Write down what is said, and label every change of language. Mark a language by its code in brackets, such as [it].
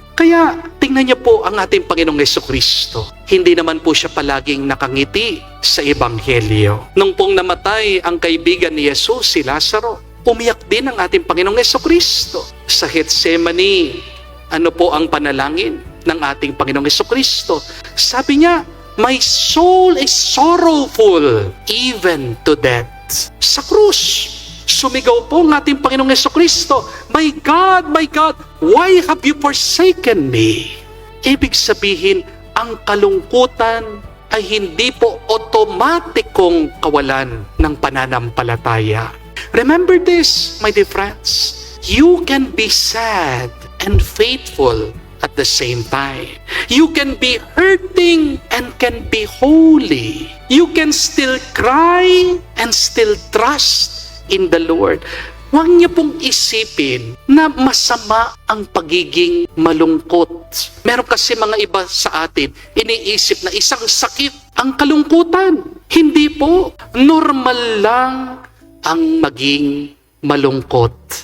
[tl] Kaya tingnan niyo po ang ating Panginoong Jesucristo. Hindi naman po siya palaging nakangiti sa Ebanghelyo. Nung pong namatay ang kaibigan ni Jesus, si Lazaro, umiyak din ang ating Panginoong Jesucristo. Sa Getsemani, ano po ang panalangin ng ating Panginoong Jesucristo? Sabi niya, [en] my soul is sorrowful even to death. [tl] Sa krus, sumigaw po ang ating Panginoong Jesucristo, [en] my God, why have you forsaken me? [tl] Ibig sabihin, ang kalungkutan ay hindi po otomatikong kawalan ng pananampalataya. [en] Remember this, my dear friends. You can be sad and faithful at the same time. You can be hurting and can be holy. You can still cry and still trust in the Lord. [tl] Huwag niyo pong isipin na masama ang pagiging malungkot. Meron kasi mga iba sa atin, iniisip na isang sakit ang kalungkutan. Hindi po. Normal lang ang maging malungkot.